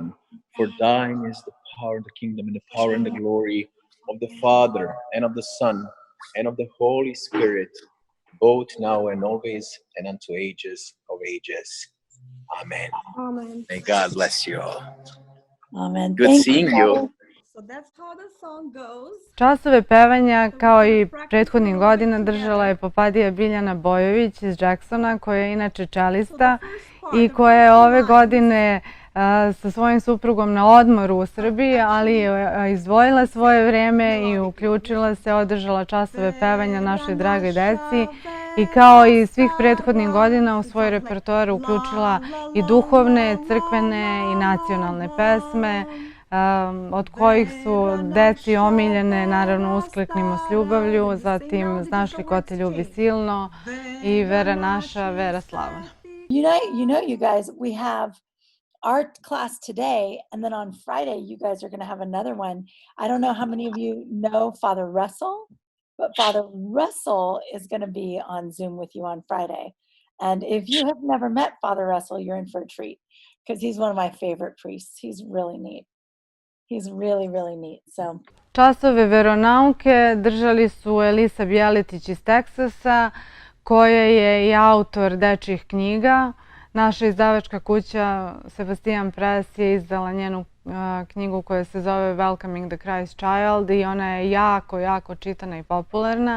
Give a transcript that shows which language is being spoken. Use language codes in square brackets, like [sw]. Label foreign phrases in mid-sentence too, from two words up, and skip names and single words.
[en] For thine is the power, the kingdom, and the power, and the glory of the Father, and of the Son, and of the Holy Spirit, both now and always, and unto ages of ages. Amen. Amen. May God bless you all. Amen. Good seeing you. So that's how the song goes. [sr] Časove pevanja, kao i prethodnih godina, držala je Popadija Biljana Bojović iz Jacksona, koja je inače čelista i koja je ove godine sa svojim suprugom na odmoru u Srbiji, ali je izdvojila svoje vreme i uključila se, održala časove pevanja našoj dragoj deci i kao i svih prethodnih godina u svoj repertoar uključila i duhovne, crkvene i nacionalne pesme, od kojih su deci omiljene, naravno uskliknimo s ljubavlju, zatim znaš li ko te ljubi silno i vera naša, vera slavna. [en] You know, you guys, we have our class today, and then on Friday, you guys are going to have another one. I don't know how many of you know Father Russell, but Father Russell is going to be on Zoom with you on Friday. And if you have never met Father Russell, you're in for a treat because he's one of my favorite priests. He's really neat. He's really, really neat. So. [sr] Časove veronauke držali su Elisa Bjeletić iz Teksasa, koja je i autor dečjih knjiga. Naša izdavačka kuća Sebastian Press je izdala njenu knjigu koja se zove Welcoming the Christ Child i ona je jako, jako čitana i popularna.